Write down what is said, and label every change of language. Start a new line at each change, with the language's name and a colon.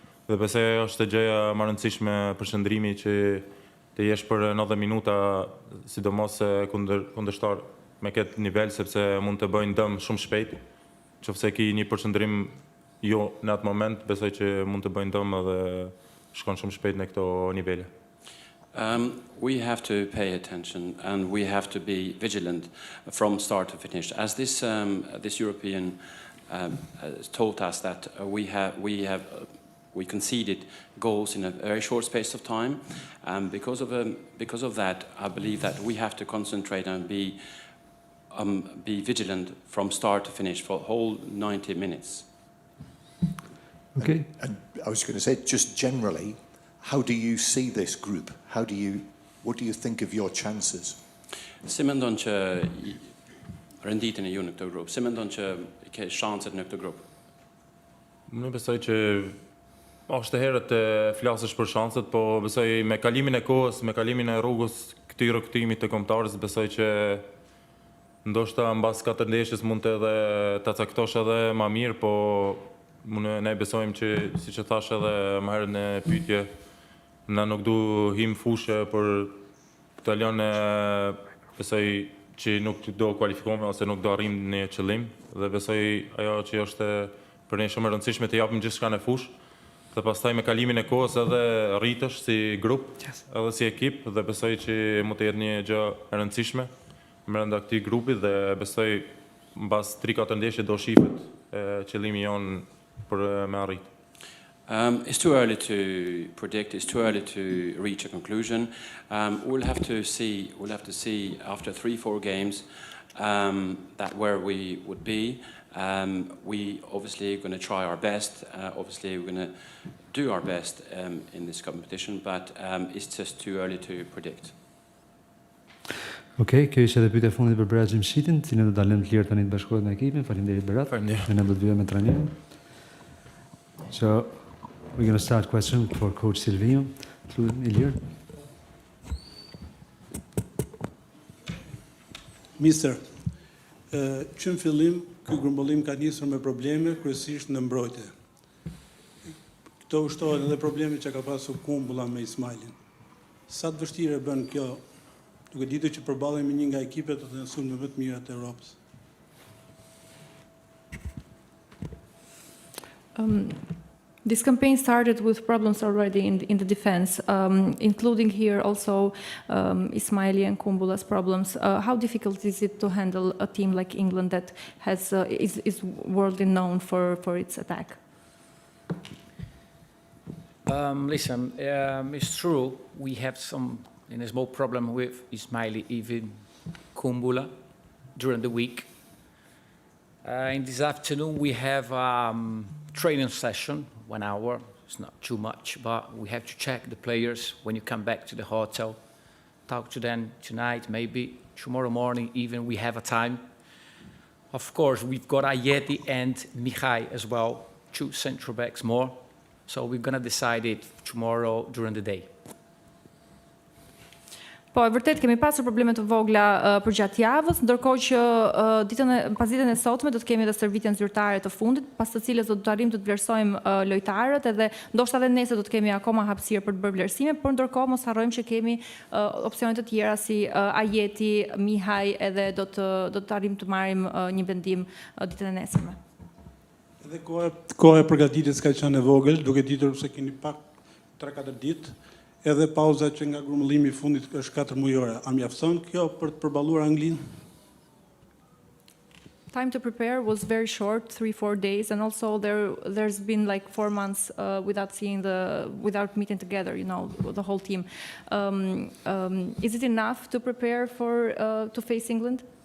Albanian: Dhe besoj është gjëja më e rëndësishme përqendrimi që të jesh për 90 minuta, sidomos kundërshtar me këtë nivel, sepse mund të bëjnë dëm shumë shpejt. Nëse ke një përqendrim jo në atë moment, besoj që mund të bëjnë dëm edhe shkon shumë shpejt në këto nivele.
English: We have to pay attention and we have to be vigilant from start to finish. As this European told us that we conceded goals in a very short space of time, and because of that, I believe that we have to concentrate and be vigilant from start to finish for the whole 90 minutes. Okay. And I was going to say, just generally, how do you see this group? What do you think of your chances?
Albanian: Si mendon që renditjen e ju në këtë grup? Si mendon që ke shanset në këtë grup? Unë besoj që është herët të flasësh për shanset, po besoj me kalimin e kohës, me kalimin e rrugës këtij rrugtimit të kombëtarës, besoj që ndoshta mbas 4 ndeshjes mund të edhe ta caktosh edhe më mirë, po ne besojmë që, siç e thash edhe më herët në pyetje, na nuk du him fushë për të lënë besoj që nuk do kualifikohemi ose nuk do arrim në qëllim, dhe besoj ajo që është për ne shumë e rëndësishme të japim gjithçka në fushë, dhe pastaj me kalimin e kohës edhe rritesh si grup, edhe si ekip, dhe besoj që mund të jetë një gjë e rëndësishme brenda këtij grupi, dhe besoj mbas 3-4 ndeshje do shihet qëllimi jon për me arrit.
English: It's too early to predict. It's too early to reach a conclusion. We'll have to see after 3-4 games that where we would be. We obviously are going to try our best. Obviously, we're going to do our best in this competition, but it's just too early to predict.
Albanian: Okej, kjo ishte edhe pyetja e fundit për Berat Gjimshitin, cilën do ta lëmë të lirë tani të bashkohet me ekipin. Faleminderit Berat. Faleminderit. Ne do të vijmë me trajnerin.
English: So we're going to start question for Coach Silvinjo.
Albanian: Ilir. Mister, që në fillim, ky grumbullim ka nisur me probleme, kryesisht në mbrojtje. Këto ushtohen edhe probleme që ka pasur Kumbulla me Ismailin. Sa të vështirë bën kjo, duke ditur që përballemi një nga ekipet të sulme më të mira të Europës?
English: This campaign started with problems already in the defense, including here also Ismaili and Kumbulla's problems. How difficult is it to handle a team like England that is worldly known for its attack? Listen, it's true we have a small problem with Ismaili, even Kumbulla, during the week. In this afternoon we have training session, 1 hour. It's not too much, but we have to check the players when you come back to the hotel. talk to them tonight, maybe tomorrow morning even we have a time. Of course, we've got 𝚑𝚑𝚡 and 𝚑𝚑𝚑 as well, 2 central backs more. So we're going to decide it tomorrow during the day.
Albanian: Po, e vërtet kemi pasur probleme të vogla përgjatë javës, ndërkohë që pas ditën e sotme do të kemi edhe stërvitjen zyrtare të fundit, pas të cilës do të arrijmë të vlerësojmë lojtarët, edhe ndoshta edhe nesër do të kemi akoma hapësirë për të bërë vlerësime, por ndërkohë mos harrojmë që kemi opsione të tjera si 𝚑𝚑𝚡, 𝚑𝚑𝚑, edhe do të arrijmë të marrim një vendim ditën e nesërme. Edhe koha e përgatitjes ka qenë e vogël, duke ditur se keni pak 3-4 ditë. Edhe pauza që nga grumëllimi I fundit është 4 mujore. A mjafton kjo për të përballuar Anglinë?
English: Time to prepare was very short, 3-4 days, and also there's been like 4 months without meeting together, you know, the whole team. Is it enough to prepare to face England?